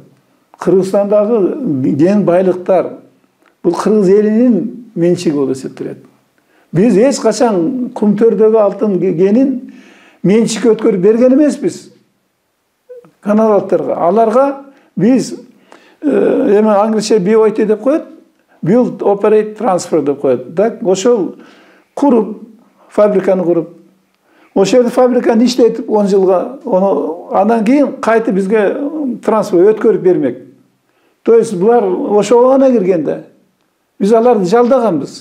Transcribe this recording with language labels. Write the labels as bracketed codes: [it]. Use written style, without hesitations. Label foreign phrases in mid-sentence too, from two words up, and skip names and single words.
[ky] Кыргызстандагы кен байлыктар бул кыргыз элинин менчиги болуп эсептелет. Биз эч качан Кумтөрдөгү алтын кенин менчик өткөрүп берген эмеспиз каналдыктарга. Аларга биз эми англисче BOT деп коет, [en] build, operate, transfer [ky] деп коет. Так, ошол куруп, фабриканы куруп, ошол жерде фабриканы иштетип 10 жылга, андан кийин кайтып бизге трансфер өткөрүп бермек. [ru] То есть [ky] булар ошого гана киргенде биз аларды жалдаганбыз.